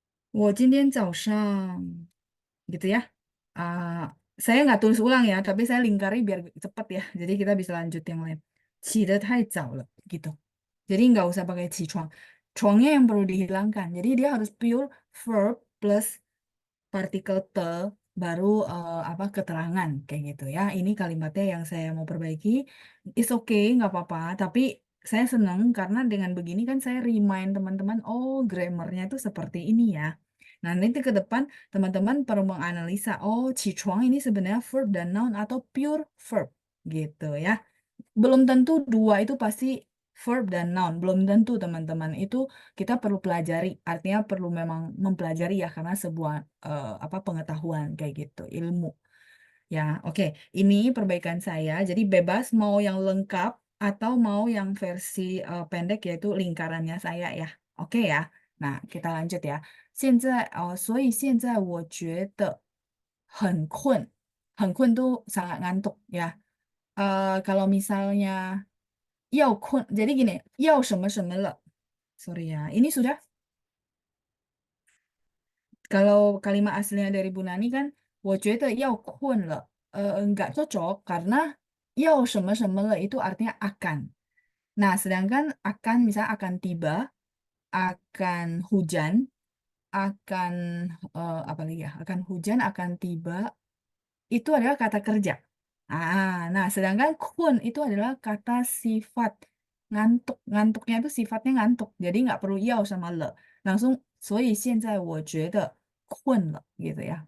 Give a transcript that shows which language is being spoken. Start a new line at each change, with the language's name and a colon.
Chinese: 我今天早上
Indonesian: gitu ya. Ah, saya nggak tulis ulang ya, tapi saya lingkari biar cepat ya. Jadi kita bisa lanjut yang lain.
Chinese: 起得太早了
Indonesian: gitu. Jadi nggak usah pakai 起床. Chuangnya yang perlu dihilangkan. Jadi dia harus pure verb plus partikel te baru apa keterangan kayak gitu ya. Ini kalimatnya yang saya mau perbaiki. It's okay, nggak apa-apa. Tapi saya senang karena dengan begini kan saya remind teman-teman, oh grammarnya itu seperti ini ya. Nah, nanti ke depan teman-teman perlu menganalisa, oh cichuang ini sebenarnya verb dan noun atau pure verb gitu ya. Belum tentu dua itu pasti verb dan noun, belum tentu teman-teman. Itu kita perlu pelajari, artinya perlu memang mempelajari ya karena sebuah apa pengetahuan kayak gitu, ilmu. Ya, oke. Ini perbaikan saya. Jadi bebas mau yang lengkap atau mau yang versi pendek yaitu lingkarannya saya ya. Oke ya. Nah, kita lanjut ya.
Chinese: 所以现在我觉得很困，很困
Indonesian: tuh sangat ngantuk ya. Kalau misalnya 要困, jadi gini,
Chinese: 要什么什么了.
Indonesian: Sorry ya, ini sudah kalau kalimat aslinya dari Bu Nani kan,
Chinese: 我觉得要困了.
Indonesian: Enggak cocok karena
Chinese: 要什么什么了
Indonesian: itu artinya akan. Nah, sedangkan akan misalnya akan tiba, akan hujan, akan apa lagi ya? Akan hujan, akan tiba, itu adalah kata kerja. Nah, sedangkan kun itu adalah kata sifat ngantuk. Ngantuknya itu sifatnya ngantuk. Jadi nggak perlu yao sama le. Langsung,
Chinese: 所以现在我觉得困了
Indonesian: gitu ya.